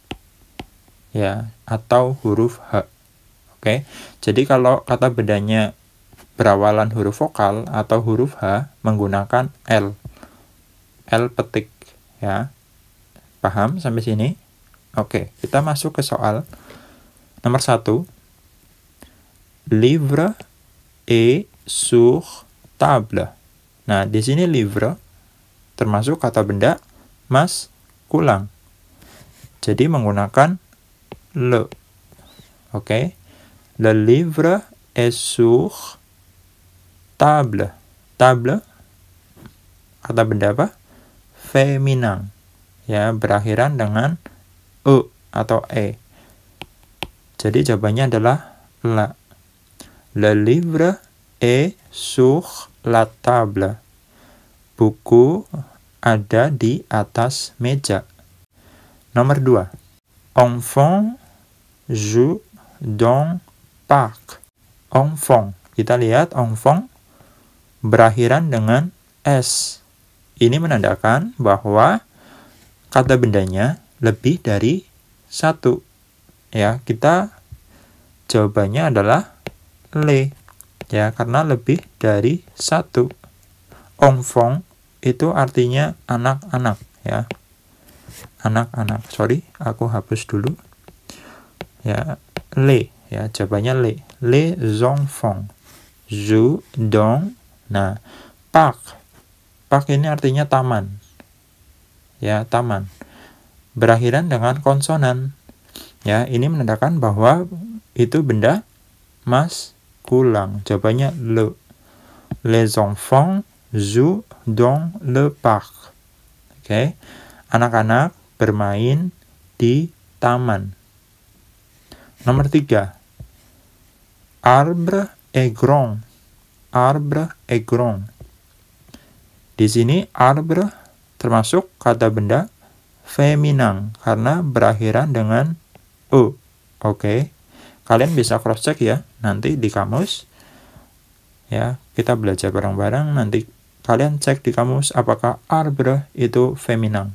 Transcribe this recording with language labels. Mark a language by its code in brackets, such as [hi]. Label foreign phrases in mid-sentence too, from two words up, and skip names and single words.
[id] Ya, atau huruf H. Oke, jadi kalau kata bendanya berawalan huruf vokal atau huruf H menggunakan L. L petik, ya. Paham sampai sini? Oke, kita masuk ke soal nomor 1. [fr] Livre est sur table. [id] Nah, di sini livre termasuk kata benda maskulang. Jadi menggunakan le. Oke. [fr] Le livre est sur table. [id] Table kata benda apa? Feminin. Ya, berakhiran dengan e atau e. Jadi jawabannya adalah la. [fr] Le livre est sur la table. [id] Buku ada di atas meja. Nomor 2. [fr] Enfant joue dans parc. Enfant. [id] Kita lihat enfant berakhiran dengan s. Ini menandakan bahwa kata bendanya lebih dari satu. Ya, kita jawabannya adalah le. Ya, karena lebih dari satu. Enfant itu artinya anak-anak, ya. Anak-anak. Sorry, aku hapus dulu. Ya, le. Ya, jawabannya le. [fr] Les enfants jouent dans. [id] Nah, parc. Parc ini artinya taman. Ya, taman. Berakhiran dengan konsonan. Ya, ini menandakan bahwa itu benda maskulang. Jawabannya le. [fr] Les enfants jouent dans le parc. [id] Oke. Anak-anak bermain di taman. Nomor 3. [fr] Arbre est grand. Arbre est grand. [id] Di sini arbre termasuk kata benda feminin karena berakhiran dengan e. Oke. Kalian bisa [en] cross check [id] ya nanti di kamus. Ya, kita belajar bareng-bareng, nanti kalian cek di kamus apakah arbre itu feminin.